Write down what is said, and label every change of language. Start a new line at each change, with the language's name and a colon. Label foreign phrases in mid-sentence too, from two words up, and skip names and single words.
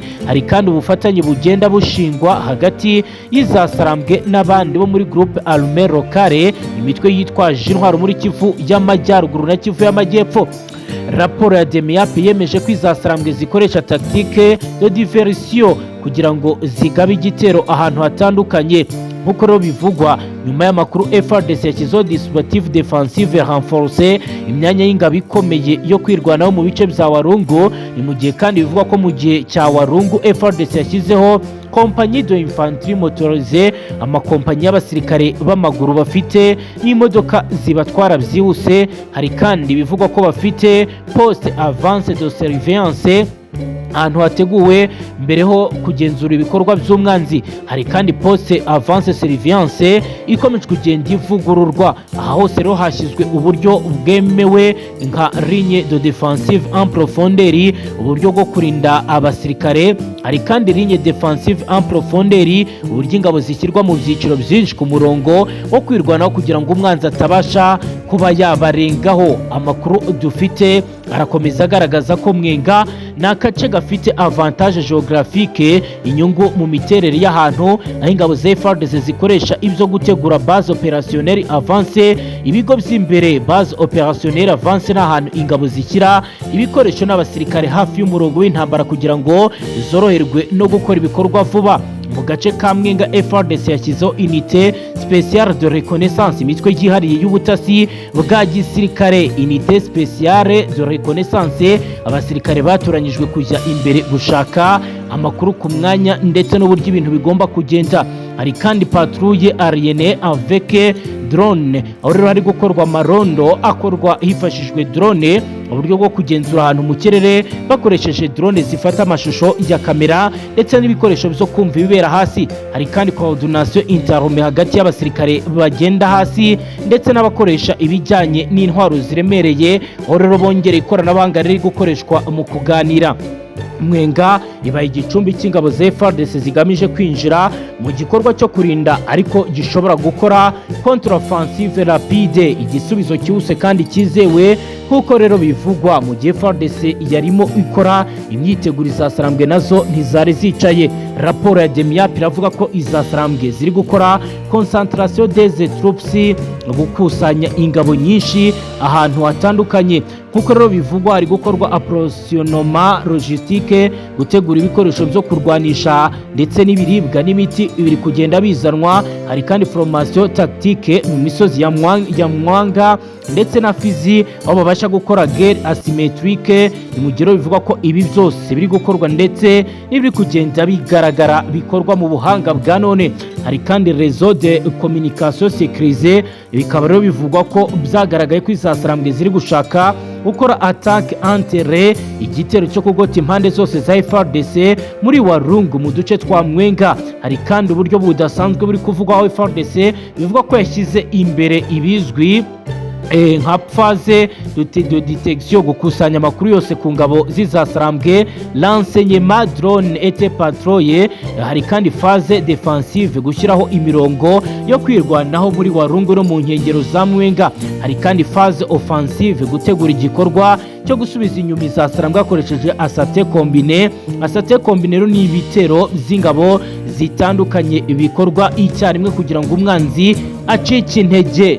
Kinyarwanda: Hari kandi ubufatanye bugenda bushingwa hagati y'izasarambwe n'abandi bo muri
French: groupe armée locale
Kinyarwanda: imitwe yitwaje intwaro muri Kivu y'Amajyaruguru na Kivu y'Amajyepfo. Raporo ya DEMIAP yemeje ko izasarambwe zikoresha
French: tactique de diversion
Kinyarwanda: kugira ngo zigabe igitero ahantu hatandukanye. Nkuko rero bivugwa nyuma y'amakuru Fardc yashyizeho
French: dispositif défensive renforcé
Kinyarwanda: imyanya y'ingabo ikomeye yo kwirwanaho mu bice bya Warungu. Ni mu gihe kandi bivugwa ko mu gihe cya Warungu Fardc yashyizeho
French: compagnie de infanterie motorisée
Kinyarwanda: amakompanyi y'abasirikare b'amaguru bafite n'imodoka zibatwara byihuse. Hari kandi bivugwa ko bafite
French: poste avance de surveillance
Kinyarwanda: ahantu hateguwe mbere ho kugenzura ibikorwa by'umwanzi. Hari kandi
French: poste avance surveillance
Kinyarwanda: ikomeje kugenda ivugururwa. Aha hose rero hashyizwe uburyo bwemewe nka
French: ligne de défensive en profondeur
Kinyarwanda: uburyo bwo kurinda abasirikare. Hari kandi
French: ligne défensive en profondeur
Kinyarwanda: uburyo ingabo zishyirwa mu byiciro byinshi ku murongo wo kwirwanaho kugira ngo umwanzi atabasha kuba yabarengaho. Amakuru dufite arakomeza agaragaza ko Mwenga na kace gafite
French: avantage géographique
Kinyarwanda: inyungu mu miterere y'ahantu aho ingabo za Fardc zikoresha ibyo gutegura
French: base opérationnelle avance
Kinyarwanda: ibigo by'imbere
French: base opérationnelle avance
Kinyarwanda: n'ahantu ingabo zishyira ibikoresho n'abasirikare hafi y'umurongo w'intambara kugira ngo zoroherwe no gukora ibikorwa vuba. Mu gace ka Mwenga Fardc yashyizeho
French: unité spéciale de reconnaissance
Kinyarwanda: imitwe yihariye y'ubutasi bwa gisirikare.
French: Unité spéciale de reconnaissance
Kinyarwanda: abasirikare batoranyijwe kujya imbere gushaka amakuru ku mwanya ndetse n'uburyo ibintu bigomba kugenda. Hari kandi
French: patrouille aérienne avec drone
Kinyarwanda: aho rero hari gukorwa amarondo akorwa hifashishijwe drone uburyo bwo kugenzura ahantu mu kirere bakoresheje drone zifata amashusho ya kamera ndetse n'ibikoresho byo kumva ibibera hasi. Hari kandi
French: coordination interhumaine
Kinyarwanda: hagati y'abasirikare bagenda hasi ndetse n'abakoresha ibijyanye n'intwaro ziremereye aho rero bongereye ikoranabuhanga riri gukoreshwa mu kuganira. Mwenga ibaye igicumbi cy'ingabo za Fardc zigamije kwinjira mu gikorwa cyo kurinda ariko gishobora gukora
French: contre-offensive rapide
Kinyarwanda: igisubizo cyihuse kandi cyizewe. Nkuko rero bivugwa mu gihe Fardc yarimo ikora imyiteguro izasarambwe nazo ntizari zicaye. Raporo ya DEMIAP iravuga ko izasarambwe ziri gukora
French: concentration des troupes
Kinyarwanda: gukusanya ingabo nyinshi ahantu hatandukanye. Nkuko rero bivugwa hari gukorwa
French: approvisionnement logistique
Kinyarwanda: gutegura ibikoresho byo kurwanisha ndetse n'ibiribwa n'imiti biri kugenda bizanwa. Hari kandi
French: formation tactique
Kinyarwanda: mu misozi ya Mwanga ndetse na Fizi aho babasha gukora
French: guerre asymétrique.
Kinyarwanda: Mu gihe bivugwa ko ibi byose biri gukorwa ndetse n'ibiri kugenda bigaragara bikorwa mu buhanga bwa none. Hari kandi
French: réseau de communication sécurisée
Kinyarwanda: bikaba rero bivugwa ko byagaragaye ko izasarambwe ziri gushaka gukora
French: attaque entre
Kinyarwanda: igitero cyo kugota impande zose za Fardc muri Warungu mu duce twa Mwenga. Hari kandi uburyo budasanzwe buri kuvugwaho Fardc bivuga ko yashyize imbere ibizwi nka
French: phase de détection
Kinyarwanda: gukusanya amakuru yose ku ngabo zizasarambwe,
French: l'enseignement drone et patrouille.
Kinyarwanda: Hari kandi
French: phase défensive
Kinyarwanda: gushyiraho imirongo yo kwirwanaho muri Warungu no mu nkengero za Mwenga. Hari kandi
French: phase offensive
Kinyarwanda: gutegura igikorwa cyo gusubiza inyuma izasarambwe hakoresheje
French: asate combine. Asate combine
Kinyarwanda: ni ibitero z'ingabo zitandukanye bikorwa icyarimwe kugira ngo umwanzi acike intege.